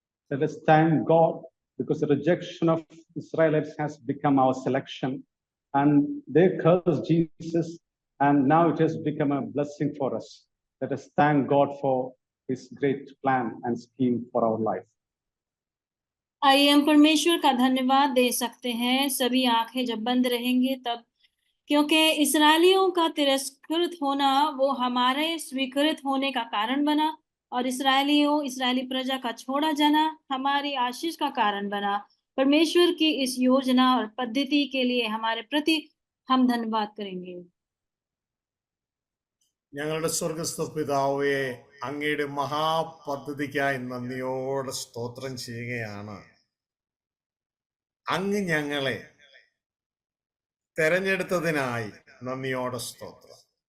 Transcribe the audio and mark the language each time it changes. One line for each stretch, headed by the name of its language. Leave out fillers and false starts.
English: Let us thank God because the rejection of Israelites has become our selection and they cursed Jesus and now it has become a blessing for us. Let us thank God for his great plan and scheme for our life.
Hindi: आइए हम परमेश्वर का धन्यवाद दे सकते हैं, सभी आंखें जब बंद रहेंगे तब, क्योंकि इस्राएलियों का तिरस्कृत होना वो हमारे स्वीकृत होने का कारण बना और इस्राएली प्रजा का छोड़ा जाना हमारी आशीष का कारण बना। परमेश्वर की इस योजना और पद्धति के लिए हमारे प्रति हम धन्यवाद करेंगे।
Malayalam: ഞങ്ങളുടെ സ്വർഗസ്ഥ പിതാവേ, അങ്ങയുടെ മഹാപദ്ധതിക്കായി നന്ദിയോടെ സ്തോത്രം ചെയ്യുകയാണ്. അങ്ങ് ഞങ്ങളെ തെരഞ്ഞെടുത്തതിനായി നന്ദിയോടെ സ്തോത്രം.